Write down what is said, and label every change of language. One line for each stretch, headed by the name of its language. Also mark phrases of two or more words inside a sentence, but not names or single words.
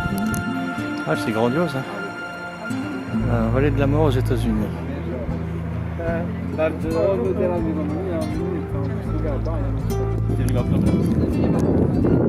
French: Ah, c'est grandiose, hein. La vallée de la mort aux États-Unis.
Polish: Bardzo, no teraz mi to mówią, to jest druga bania.